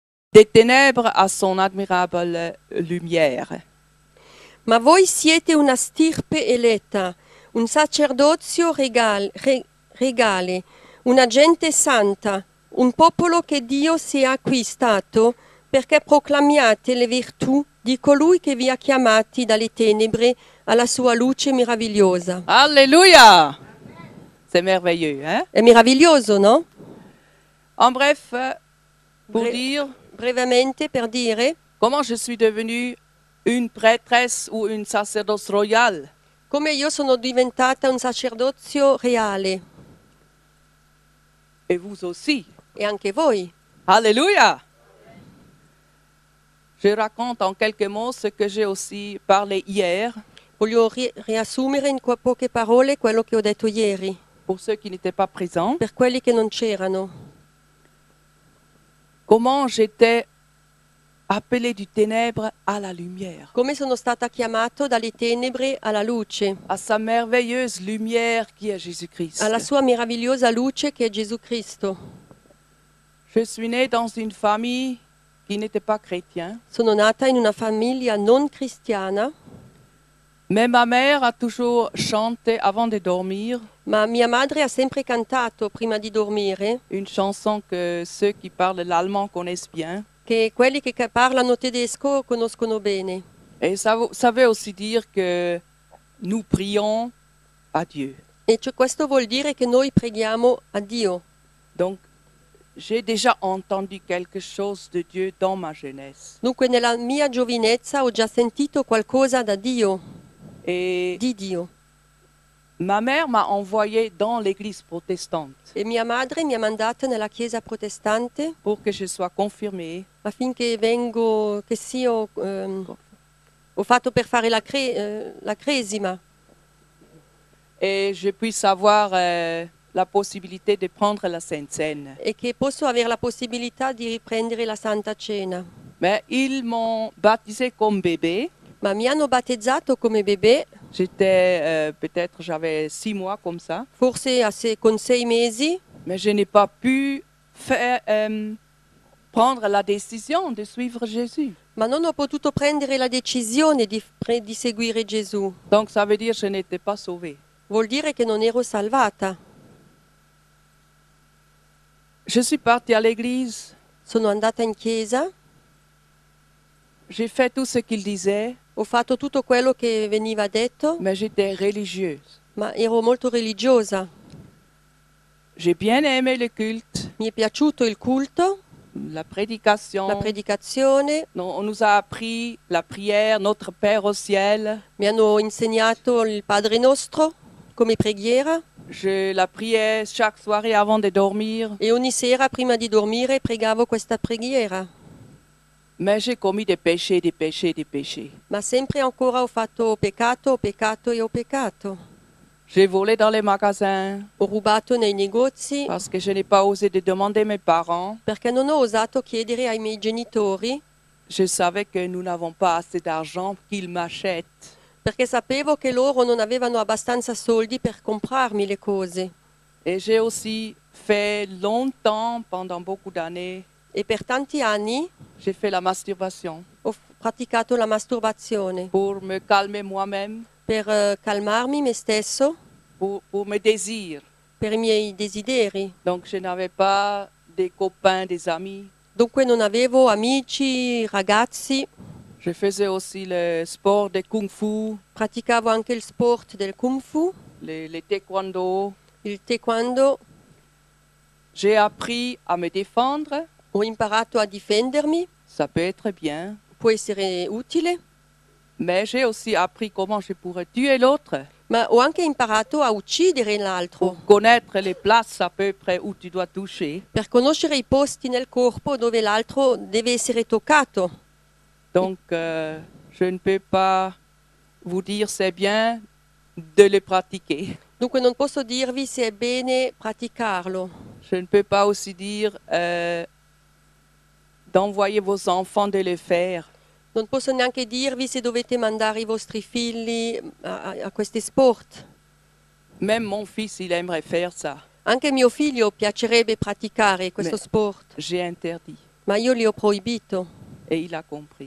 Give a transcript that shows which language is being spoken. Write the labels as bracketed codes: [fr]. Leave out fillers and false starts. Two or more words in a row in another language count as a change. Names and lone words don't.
[fr] des ténèbres à son admirable lumière. [it] Ma voi siete una stirpe eletta, un sacerdozio regale, una gente santa, un popolo che Dio si è acquistato perché proclamiate le virtù di colui che vi ha chiamati dalle tenebre alla sua luce meravigliosa. [fr] Alléluia! C'est merveilleux, hein? [it] È meraviglioso, no? [fr] En bref, pour [it] Bre- [fr] dire [it] brevemente per dire [fr] comment je suis devenue une prêtresse ou une sacerdoce royale. [it] come io sono diventata un sacerdozio reale, [fr] Et vous aussi. [it] e anche voi. [fr] Alléluia! Je raconte en quelques mots ce que j'ai aussi parlé hier, [it] Voglio riassumere in poche parole quello che ho detto ieri, [fr] pour ceux qui n'étaient pas présents. [it] per quelli che non c'erano. [fr] Comment j'étais appelée du ténèbre à la lumière, [it] Come sono stata chiamato dalle tenebre alla luce, [fr] à sa merveilleuse lumière qui est Jésus-Christ. [it] alla sua meravigliosa luce che è Gesù Cristo. [fr] Je suis née dans une famille qui n'était pas chrétienne, [it] Sono nata in una famiglia non cristiana, [fr] mais ma mère a toujours chanté avant de dormir [it] ma mia madre ha sempre cantato prima di dormire, [fr] une chanson que ceux qui parlent l'allemand connaissent bien. [it] che quelli che parlano tedesco conoscono bene. [fr] Et ça veut aussi dire que nous prions à Dieu. [it] E questo vuol dire che noi preghiamo a Dio. [fr] Donc, j'ai déjà entendu quelque chose de Dieu dans ma jeunesse. [it] Dunque nella mia giovinezza ho già sentito qualcosa da Dio, [fr] Et [it] di Dio. [fr] ma mère m'a envoyé dans l'église protestante [it] E mia madre mi ha mandato nella chiesa protestante [fr] pour que je sois confirmée. [it] affinché ho fatto per fare la cresima [fr] Et je puisse avoir la possibilité de prendre la Sainte Seine. [it] e che posso avere la possibilità di riprendere la Santa Cena. [fr] Mais ils m'ont baptisé comme bébé. [it] Ma mi hanno battezzato come bebè, [fr] J'étais, peut-être j'avais 6 mois comme ça, [it] forse con 6 mesi, [fr] mais je n'ai pas pu prendre la décision de suivre Jésus. [it] ma non ho potuto prendere la decisione di seguire Gesù. [fr] Donc ça veut dire que je n'étais pas sauvée. [it] Vuol dire che non ero salvata. [fr] Je suis partie à l'église, [it] Sono andata in chiesa, [fr] j'ai fait tout ce qu'il disait, [it] ho fatto tutto quello che veniva detto, [fr] mais j'étais religieuse. [it] ma ero molto religiosa. [fr] J'ai bien aimé le culte, [it] Mi è piaciuto il culto, [fr] la prédication. [it] la predicazione, [fr] On nous a appris la prière, notre Père au ciel. [it] mi hanno insegnato il Padre Nostro come preghiera [fr] Je la priais chaque soirée avant de dormir, [it] e ogni sera prima di dormire pregavo questa preghiera. [fr] mais j'ai commis des péchés, des péchés, des péchés. [it] Ma sempre ancora ho fatto peccato e ho peccato. [fr] J'ai volé dans les magasins [it] Ho rubato nei negozi [fr] parce que je n'ai pas osé de demander à mes parents. [it] perché non ho osato chiedere ai miei genitori, [fr] Je savais que nous n'avons pas assez d'argent qu'ils m'achètent. [it] perché sapevo che loro non avevano abbastanza soldi per comprarmi le cose. [fr] Et j'ai aussi fait longtemps, pendant beaucoup d'années, [it] E per tanti anni [fr] j'ai fait la masturbation [it] ho praticato la masturbazione [fr] pour me calmer moi-même, [it] per calmarmi me stesso, [fr] pour mes désirs. [it] per i miei desideri. [fr] Donc je n'avais pas des copains, des amis. [it] Dunque non avevo amici, ragazzi, [fr] Je faisais aussi le sport de kung fu, [it] praticavo anche il sport del Kung Fu, [fr] le taekwondo. [it] il Taekwondo, [fr] J'ai appris à me défendre, [it] ho imparato a difendermi, [fr] ça peut être bien, [it] può essere utile, [fr] mais j'ai aussi appris comment je pourrais tuer l'autre [it] ma ho anche imparato a uccidere l'altro, [fr] pour connaître les places à peu près où tu dois toucher. [it] per conoscere i posti nel corpo dove l'altro deve essere toccato. [fr] Donc je ne peux pas vous dire c'est bien de le pratiquer. [it] Dunque non posso dirvi se è bene praticarlo. [fr] Je ne peux pas aussi dire d'envoyer vos enfants de le faire. [it] Non posso neanche dirvi se dovete mandare i vostri figli a questi sport. [fr] Même mon fils, il aimerait faire ça. [it] Anche mio figlio piacerebbe praticare questo [fr] Mais- [it] sport, [fr] J'ai interdit. [it] ma io gli ho proibito [fr] Et il a compris.